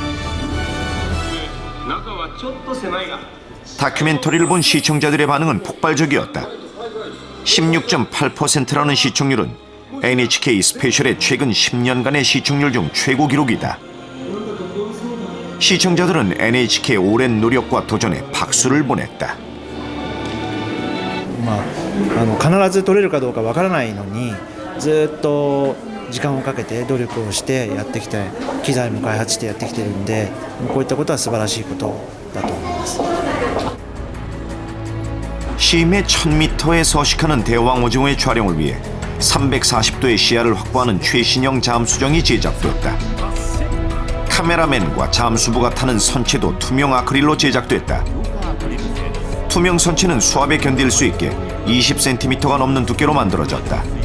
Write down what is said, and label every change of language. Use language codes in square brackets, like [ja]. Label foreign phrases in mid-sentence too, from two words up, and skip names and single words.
[ko] 다큐멘터리를 본 시청자들의 반응은 폭발적이었다. 16.8%라는 시청률은 NHK 스페셜의 최근 10년간의 시청률 중 최고 기록이다. 시청자들은 NHK의 오랜 노력과 도전에 박수를 보냈다. [ja] 必ず撮れるかどうかわからないのにずっと時間をかけて努力をしてやってきて機材も開発してやってきてるんでこういったことは素晴らしいことだと思います。 [ko] 심해 1000m에 서식하는 대왕 오징어의 촬영을 위해 340도의 시야를 확보하는 최신형 잠수정이 제작됐다. 카메라맨과 잠수부가 타는 선체도 투명 아크릴로 제작됐다. 투명 선체는 수압에 견딜 수 있게 20cm가 넘는 두께로 만들어졌다.